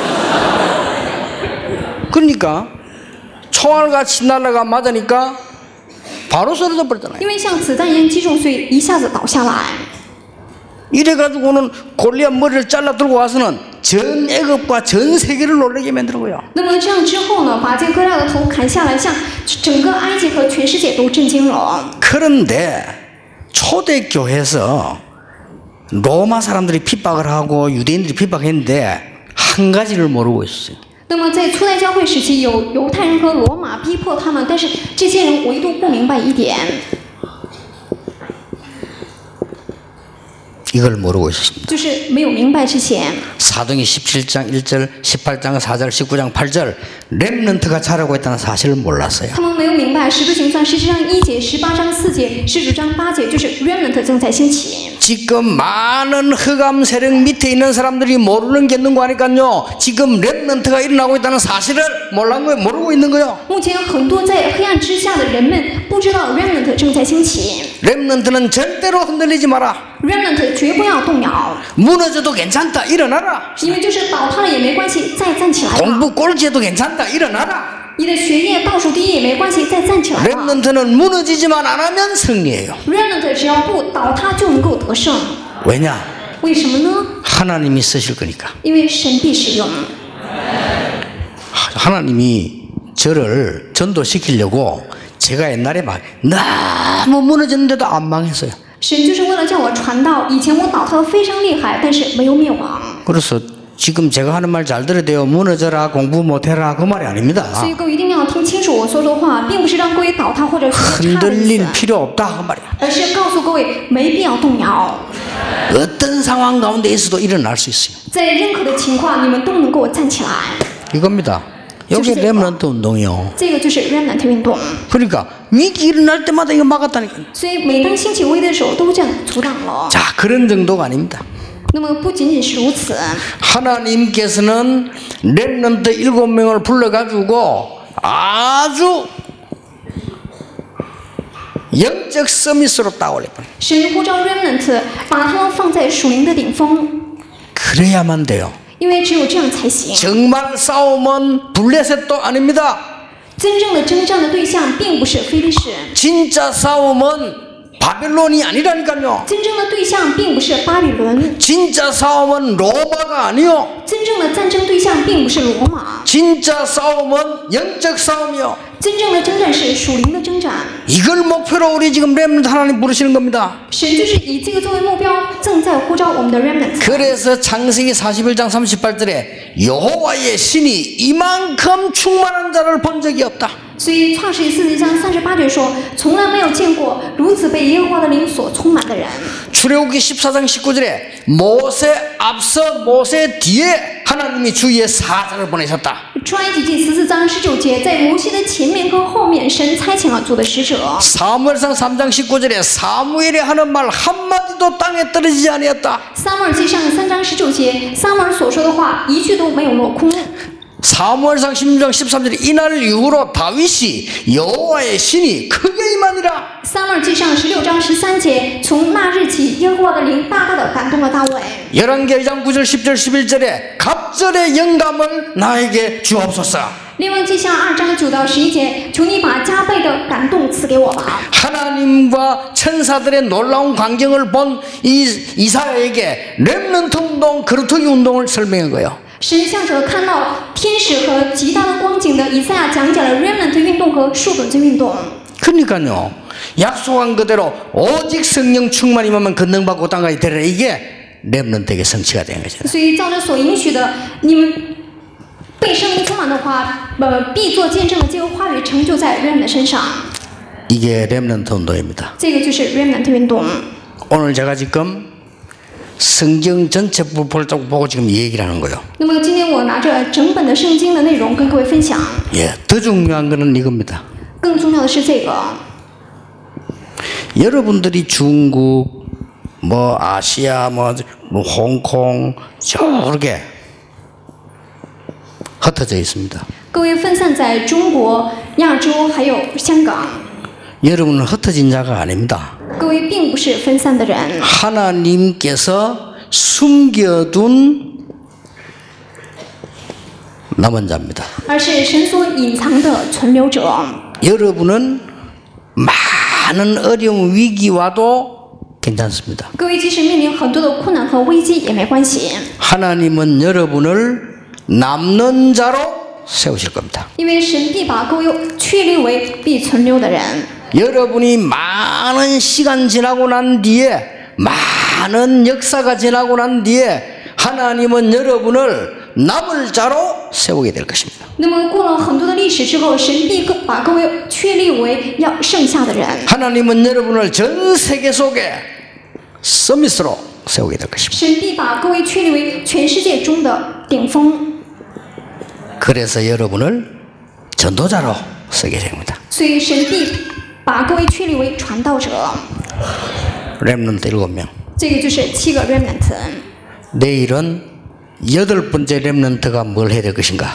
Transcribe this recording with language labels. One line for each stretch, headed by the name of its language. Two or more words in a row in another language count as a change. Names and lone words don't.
Korean: 그러니까 총알같이 날아가 맞으니까 바로 쓰러져 버렸잖아요.
Chinese: 因为像子弹一样击中，所以一下子倒下来。
Korean: 이래가지고는 골리앗 머리를 잘라 들고 와서는 전 애굽과 전 세계를 놀라게 만들고요.
Chinese: 那么这样之后呢，把这个歌利亚的头砍下来，像整个埃及和全世界都震惊了。
Korean: 그런데 초대교회에서 로마 사람들이 핍박을 하고 유대인들이 핍박했는데 한 가지를 모르고 있어요.
Chinese: 那么在初代教会时期，有犹太人和罗马逼迫他们，但是这些人唯独不明白一点，
Korean: 이걸 모르고 있었습니다.
Chinese: 就是没有明白之前。
Korean: 사도행전 17장 1절, 18장 4절, 19장 8절 렘넌트가 자라고 있다는 사실을 몰랐어요.
Chinese: 他们没有明白《使徒行传》17章1节、18章4节、19章8节就是 remnant 正在兴起。
Korean: 지금 많은 흑암 세력 밑에 있는 사람들이 모르는 게 있는 거 아니까요. 지금 렘넌트가 일어나고 있다는 사실을 모르고 있는 거요.
Chinese: 目前很多在黑暗之下的人们不知道 remnant 正在兴起。
Korean: 렘넌트는 절대로 흔들리지 마라.
Chinese: remnant 绝不要动摇，
Korean: 무너져도 괜찮다. 일어나라.
Chinese: 因为就是倒塌了也没关系，再站起来吧。
Korean: 공부 꼴찌해도 괜찮다. 일어나라.
Chinese: 你的学业倒数第一也没关系，再站起来吧。
Korean: 렘넌트는 무너지지만 안 하면 승리예요.
Chinese: remnant 只要不倒塌就能够得胜。
Korean: 왜냐?
Chinese: 为什么呢？
Korean: 하나님이 쓰실 거니까.
Chinese: 因为神必使用。
Korean: 하나님이 저를 전도시키려고 제가 옛날에 막 너무 무너졌는데도 안 망했어요.
Chinese: 神就是为了叫我传道，以前我倒塌的非常厉害，但是没有灭亡。
Korean: 그래서 지금 제가 하는 말 잘 들어야 돼요. 무너져라, 공부 못해라 그 말이 아닙니다.
Chinese: 所以各位一定要听清楚我说的话，并不是让各位倒塌或者学习差的意
Korean: 흔들릴
Chinese: 思，
Korean: 필요 없다 그 말이야.
Chinese: 而是告诉各位没必要动摇，
Korean: 어떤 상황 가운데 있어도 일어날 수 있어요.
Chinese: 在任何的情况你们都能够站起来。
Korean: 이겁니다. 여기 렘넌트 운동이요.
Chinese: 这个就是 remnant 运动。
Korean: 그러니까 위기 일어날 때마다 이거 막았다니까.
Chinese: 所以每当兴起危的时候，都这样阻挡了。
Korean: 자, 그런 정도가 아닙니다.
Chinese: 那么不仅仅是如此，
Korean: 하나님께서는 렘넌트 7명을 불러가지고 아주 영적 서밋으로 따올려버려요.
Chinese: 神呼召 remnant， 把他们放在属灵的顶峰，
Korean: 그래야만 돼요.
Chinese: 因为只有这样才行。
Korean: 정말 싸움은 블레셋도 아닙니다.
Chinese: 真正的征战的对象并不是非利士，
Korean: 진짜 싸움은 바벨론이 아니라니까요.
Chinese: 真正的对象并不是巴比伦，
Korean: 진짜 싸움은 로마가 아니요.
Chinese: 真正的战争对象并不是罗马，
Korean: 진짜 싸움은 영적 싸움이요.
Chinese: 真正的征战是属灵的征战。
Korean: 이걸 목표로 우리 지금 렘넌트 하나님 부르시는 겁니다.
Chinese: 神就是以这个作为目标，正在呼召我们的 remnant。
Korean: 그래서 창세기 41장 38절에 여호와의 신이 이만큼 충만한 자를 본 적이 없다.
Chinese: 所以创世记40章38节说，从来没有见过如此被耶和华的灵所充满的人。
Korean: 출애굽기 14장 19절에 모세 앞서 모세 뒤에 하나님이 주의 사자를 보내셨다.
Chinese: 出埃及记14章19节，在摩西的前面跟后面，神差遣了主的使者。
Korean: 사무엘상 3장 19절에 사무엘이 하는 말 한마디도 땅에 떨어지지 아니었다.
Chinese: 撒母耳记上3章19节，撒母耳所说的话一句都没有落空。
Korean: 사무엘상 16장 13절에 이날 이후로 다윗이 여호와의 신이 크게 임하니라.
Chinese: 撒母耳记上16章13节，从那日起，耶和华的灵大大的感动了大卫。
Korean: 열왕기 2장 9절 10절 11절에 갑절의 영감을 나에게 주옵소서.
Chinese: 列王记下2章9到11节，求你把加倍的感动赐给我吧。
Korean: 하나님과 천사들의 놀라운 광경을 본 이사야에게 렘넌트 운동, 거루터기 운동을 설명한 거예요.
Chinese: 神向着看到天使和极大的光景的以赛亚讲解了 remnant 运动和树墩子运动。
Korean: 그러니까요. 약속한 그대로 오직 성령 충만 임하면 권능받고 땅까지 되리라. 이게 렘넌트에게 성취가 된 거죠.
Chinese: 所以照着所允许的，你们被圣灵充满的话，必做见证的这个话语成就在 remnant 身上。
Korean: 이게 렘넌트 운동입니다.
Chinese: 这个就是 remnant 运动。
Korean: 오늘 제가 지금 성경 전체 부분을 보고 지금 이 얘기를 하는 거예요.
Chinese: 那么今天我拿着整本的圣经的内容跟各位分享。
Korean: 예, 더 중요한 거는 이겁니다.
Chinese: 更重要的是这个，
Korean: 여러분들이 중국, 뭐 아시아, 뭐 홍콩 저렇게 흩어져 있습니다.
Chinese: 各位分散在中国、亚洲还有香港，
Korean: 여러분은 흩어진 자가 아닙니다.
Chinese: 各位并不是分散的人，
Korean: 하나님께서 숨겨둔 남은 자입니다.
Chinese: 而是神所隐藏的存留者。
Korean: 여러분은 많은 어려움 위기와도 괜찮습니다.
Chinese: 各位即使面临很多的困难和危机也没关系，
Korean: 하나님은 여러분을 남는 자로 세우실 겁니다.
Chinese: 因为神必把各位确立为必存留的人。
Korean: 여러분이 많은 시간 지나고 난 뒤에 많은 역사가 지나고 난 뒤에 하나님은 여러분을 남을 자로 세우게 될 것입니다.
Chinese: 那么过了很多的历史之后，神必把各位确立为要剩下的人。
Korean: 하나님은 여러분을 전 세계 속에 서밋으로 세우게 될 것입니다.
Chinese: 神必把各位确立为全世界中的顶峰，
Korean: 그래서 여러분을 전도자로 쓰게 됩니다.
Chinese: 所以神必把各位确立为传道者。
Korean: 렘넌트 7명.
Chinese: 这个就是7个 remnant。
Korean: 내일은 8번째 렘넌트가 뭘 해야 될 것인가?